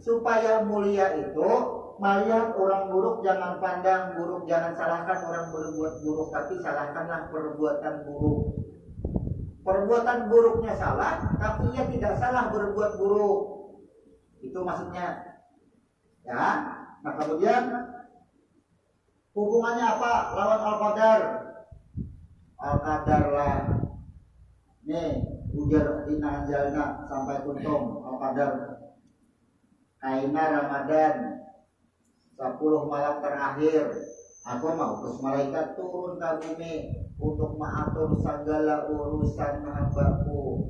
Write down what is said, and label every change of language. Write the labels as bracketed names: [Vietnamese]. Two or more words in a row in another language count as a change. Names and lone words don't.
[Indonesian] Supaya mulia itu melihat orang buruk jangan pandang buruk, jangan salahkan orang berbuat buruk, tapi salahkanlah perbuatan buruk. Perbuatan buruknya salah, tapi ia tidak salah berbuat buruk. Itu maksudnya. Ya. Nah kemudian hubungannya apa? [Banjar] Lawan al-qadar. Al-qadar lah. Nih, ujar [Arabic] إنا أنزلنا [Banjar] sampai tuntung al-qadar. Kaina Ramadan 10 malam terakhir. [Indonesian] Aku mau terus malaikat turun ke bumi untuk mengatur segala urusan hambaku.